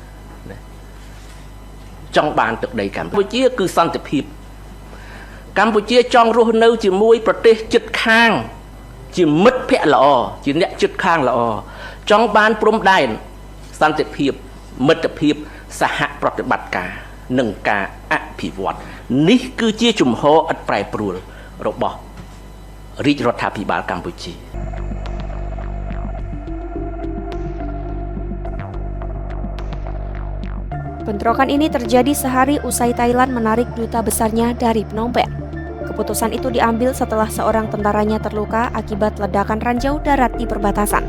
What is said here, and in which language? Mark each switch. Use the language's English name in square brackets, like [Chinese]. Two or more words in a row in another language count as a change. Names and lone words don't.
[Khmer] ចង់បានទឹកដីកម្ពុជាគឺសន្តិភាពកម្ពុជាចង់រស់នៅជាមួយប្រទេសជិតខាងជាមិត្តភក្តិល្អជាអ្នកជិតខាងល្អចង់បានព្រំដែនសន្តិភាពមិត្តភាពសហប្រតិបត្តិការនិងការអភិវឌ្ឍនេះគឺជាជំហរឥតប្រែប្រួលរបស់រាជរដ្ឋាភិបាលកម្ពុជា [Indonesian] Bentrokan ini terjadi sehari usai Thailand menarik duta besarnya dari Phnom Penh. Keputusan itu diambil setelah seorang tentaranya terluka akibat ledakan ranjau darat di perbatasan.